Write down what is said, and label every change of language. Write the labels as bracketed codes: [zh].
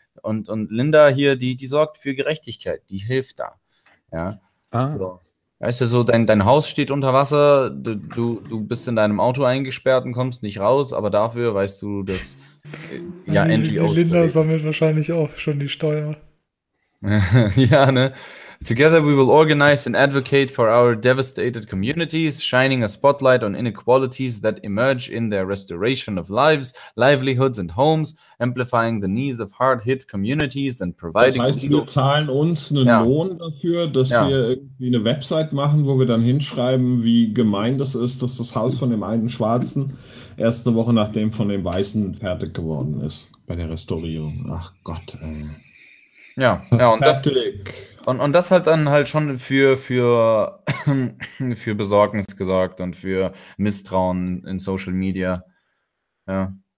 [de] Und Linda hier, die sorgt für Gerechtigkeit, die hilft da. Ja. Ah. So. Weißt du, so dein Haus steht unter Wasser, du bist in deinem Auto eingesperrt und kommst nicht raus, aber dafür weißt du, dass ja, NGOs. Die Linda sammelt wahrscheinlich auch schon die Steuer. Ja, ne? [en] Together we will organize and advocate for our devastated communities, shining a spotlight on inequalities that emerge in their restoration of lives, livelihoods and homes, amplifying the needs of hard-hit communities and providing... [de] Das heißt, wir zahlen uns einen Lohn dafür, dass wir irgendwie eine Website machen, wo wir dann hinschreiben, wie gemein das ist, dass das Haus von dem einen Schwarzen erst eine Woche nachdem von dem Weißen fertig geworden ist, bei der Restaurierung. Ach Gott, ey. Ja, und das hat dann halt schon für Besorgnis gesorgt und für Misstrauen in Social Media. Ja.